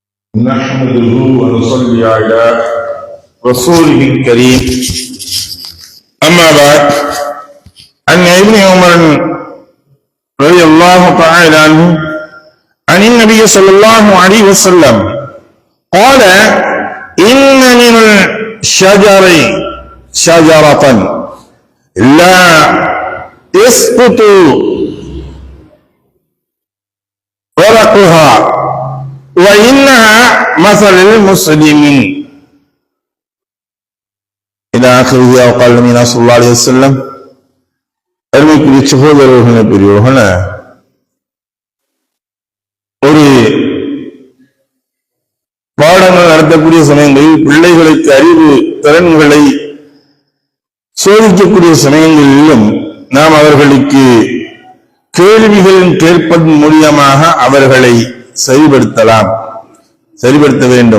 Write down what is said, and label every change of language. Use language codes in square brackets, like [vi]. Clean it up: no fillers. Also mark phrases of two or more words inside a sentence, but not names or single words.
[ar] نحمده ونصلي على رسوله الكريم أما بعد عن ابن عمر رضي الله تعالى عنه عن النبي صلى الله عليه وسلم قال إن من الشجر شجرة لا يسقط ورقها وإنها مثل المسلمين إلى آخره أو قال النبي صلى الله عليه وسلم. [ta] அருமைக்குரிய சகோதரர்களே பெரியவர்களே, ஒரு பாடங்கள் நடத்தக்கூடிய சமயங்களில் பிள்ளைகளுக்கு அறிவு திறன்களை சோதிக்கக்கூடிய சமயங்களிலும் நாம் அவர்களுக்கு கேள்விகள் கேட்பதன் மூலியமாக அவர்களை சரிபடுத்த வேண்டும்.